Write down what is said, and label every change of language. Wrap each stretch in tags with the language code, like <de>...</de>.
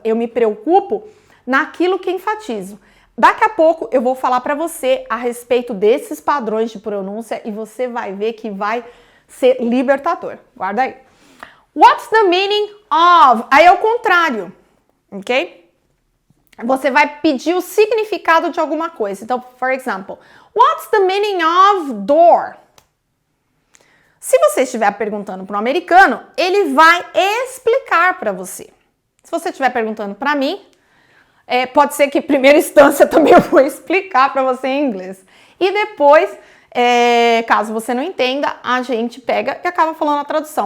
<pt>Eu me preocupo naquilo que enfatizo. Daqui a pouco eu vou falar para você a respeito desses padrões de pronúncia e você vai ver que vai ser libertador. Guarda aí.</pt> <en>What's the meaning of?</en> <pt>Aí é o contrário. Ok? Você vai pedir o significado de alguma coisa.</pt> <en>Então, for example, what's the meaning of door?</en> <pt>Se você estiver perguntando para um americano, ele vai explicar para você. Se você estiver perguntando para mim, pode ser que em primeira instância também eu vou explicar para você em inglês. E depois, caso você não entenda, a gente pega e acaba falando a tradução.</pt>